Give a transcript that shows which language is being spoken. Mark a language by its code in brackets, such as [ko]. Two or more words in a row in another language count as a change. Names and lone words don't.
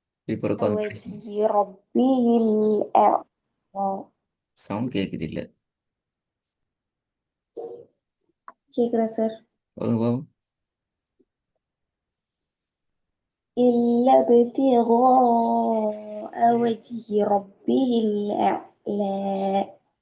[ta] இப்போ ஒரு காது படிச்சு [ar] وجه ربه الأعلى. [ta] சவுண்ட் கேட்குது இல்லை. கேக்குதா சார்? ஓ. [ar] إلا ابتغاء وجه ربه الأعلى.